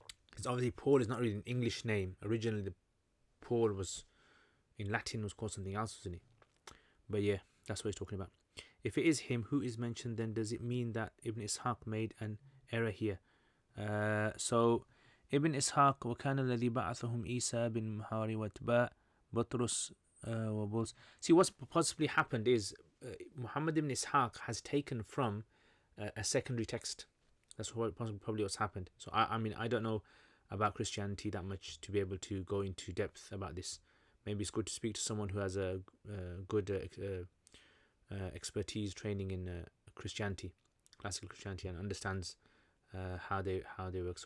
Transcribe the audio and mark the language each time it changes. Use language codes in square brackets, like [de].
[en] Because obviously Paul is not really an English name. Originally the Paul was in Latin was called something else, wasn't it? But yeah, that's what he's talking about. If it is him who is mentioned, then does it mean that Ibn Ishaq made an error here? So Ibn Ishaq [ar] وكان الذي بعثهم عيسى بن محاري واتباع بطرس وبولس. [en] See, what's possibly happened is Muhammad ibn Ishaq has taken from a secondary text. That's what probably what's happened. So I mean, I don't know about Christianity that much to be able to go into depth about this. Maybe it's good to speak to someone who has a good expertise training in Christianity, classical Christianity, and understands how they work.